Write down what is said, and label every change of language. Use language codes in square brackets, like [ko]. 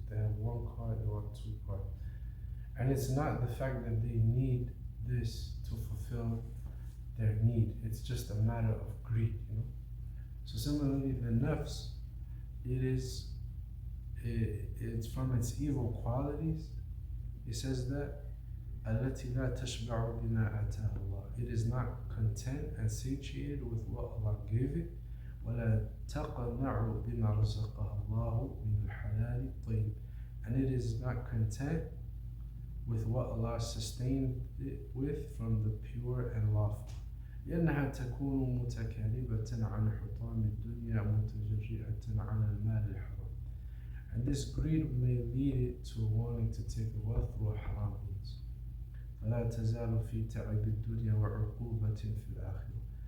[en] If they have one car, they want two cars. And it's not the fact that they need this to fulfill their need. It's just a matter of greed, you know. So similarly, the nafs, it's from its evil qualities. He says that [ar] التي لا تشبع بما آتاه الله. [en] It is not content and satiated with what Allah gave it. [ar] ولا تقنع بما رزقها الله من الحلال الطيب. [en] And it is not content with what Allah sustained it with from the pure and lawful. [ar] لأنها تكون متكالبة عن حطام الدنيا متجرئة على المال الحرام. [en] And this greed may lead it to wanting to take the wealth through haram means. [ar] فلا تزال في تعب الدنيا وعقوبة في الآخرة.